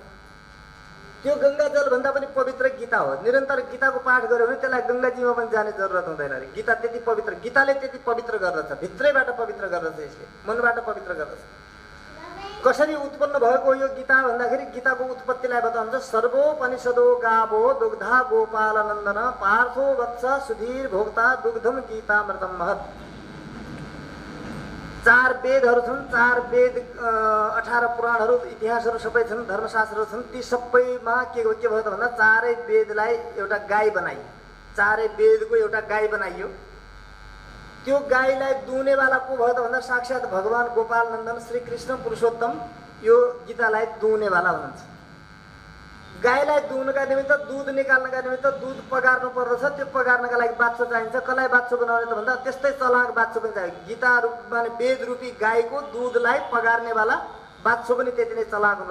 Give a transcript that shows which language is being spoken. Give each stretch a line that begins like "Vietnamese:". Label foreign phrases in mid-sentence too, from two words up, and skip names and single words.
Nepali: त्यो गङ्गा जलभन्दा पनि पवित्र गीता हो। निरन्तर गीताको पाठ गऱ्यो भने त्यसलाई गङ्गाजीमा पनि जाने जरुरत हुँदैन अरे। गीता त्यति पवित्र, गीताले त्यति पवित्र गर्दछ, भित्रैबाट पवित्र गर्दछ, यसले मनबाट पवित्र गर्दछ। कसरी उत्पन्न भएको यो गीता भन्दाखेरि गीताको उत्पत्तिलाई बताउँछ।
Sanskrit: सर्वोपनिषदो गावो दुग्धा गोपालनन्दन पार्थो वत्स सुधीर भोक्ता दुग्धम गीतामृतम महत्।
Nepali: 4 वेदहरू छन्, 4 वेद 18 पुराणहरू इतिहासहरू सबै छन्, धर्मशास्त्रहरू छन्। ती सबैमा के भयो त भन्दा 4 वेदलाई एउटा गाई बनाइयो, 4 वेदको एउटा गाई बनाइयो। त्यो गाईलाई दुहुनेवाला को भयो त भन्दा साक्षात् भगवान गोपाल नन्दन श्री कृष्ण पुरुषोत्तम यो गीतालाई दुहुनेवाला हुनुहुन्छ। गाईलाई दुहुनका निमित्त दुध निकाल्नका निमित्त दुध पगार्नु पर्दछ। त्यो पगार्नका लागि बाछो चाहिन्छ। कसलाई बाछो बनाउने त भन्दा त्यस्तै चलाक बाछो पनि चाहियो। गीता माने वेद रूपी गाईको दुधलाई पगार्नेवाला बाछो पनि त्यति नै चलाक हुन्छ।